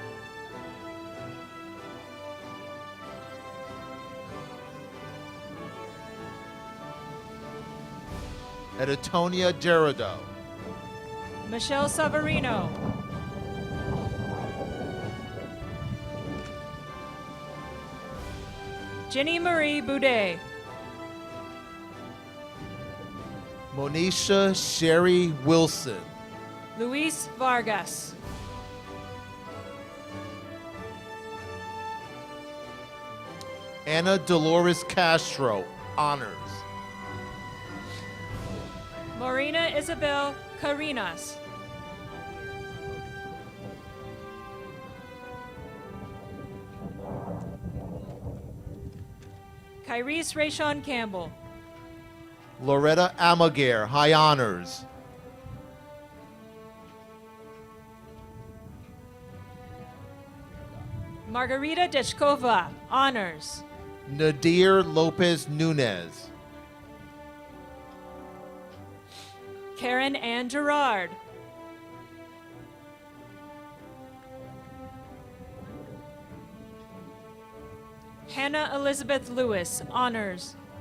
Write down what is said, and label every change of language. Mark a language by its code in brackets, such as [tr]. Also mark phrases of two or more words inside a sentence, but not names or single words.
[en] Editonia Gerardo. Michelle Savarino. Jenny Marie Boudet. Monisha Sherry Wilson. Luis Vargas. Anna Dolores Castro, honors. Marina Isabel Carinas. Kyrese Rayshawn Campbell. Loretta Amagare, high honors. Margarita Deshkova, honors. Nadir Lopez Nunez. Karen Ann Gerard. Hannah Elizabeth Lewis, honors.